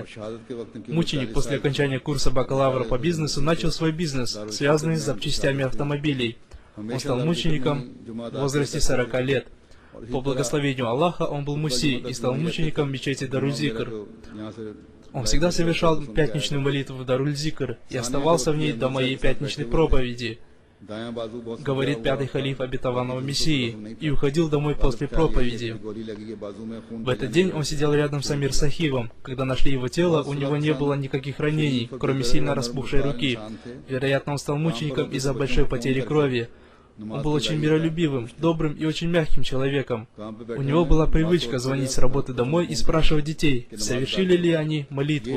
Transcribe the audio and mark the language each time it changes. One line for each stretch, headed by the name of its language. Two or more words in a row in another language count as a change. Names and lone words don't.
Russian: Мученик после окончания курса бакалавра по бизнесу начал свой бизнес, связанный с запчастями автомобилей. Он стал мучеником в возрасте 40 лет. По благословению Аллаха он был муси и стал мучеником в мечети Даруль-Зикр. Он всегда совершал пятничную молитву в Даруль-Зикр и оставался в ней до моей пятничной проповеди.
Urdu: دایاں بازو بہت
Russian: говорит
Urdu: सूजा
Russian: пятый
Urdu: हुआ
Russian: халиф
Urdu: था,
Russian: обетованного
Urdu: باقی کسی
Russian: Мессии,
Urdu: کو نہیں
Russian: и
Urdu: था।
Russian: уходил домой после
Urdu: حالت خیال یہی ہے
Russian: проповеди.
Urdu: کہ گولی لگی ہے، بازو میں خون
Russian: В этот
Urdu: बहने
Russian: день
Urdu: लगा।
Russian: он сидел рядом с Амир Сахибом. Когда нашли его тело, у него не было никаких ранений, кроме сильно распухшей руки. Вероятно, он стал мучеником из-за большой потери крови. Он был очень миролюбивым, добрым и очень мягким человеком. У него была привычка звонить с работы домой и спрашивать детей, совершили ли они молитву.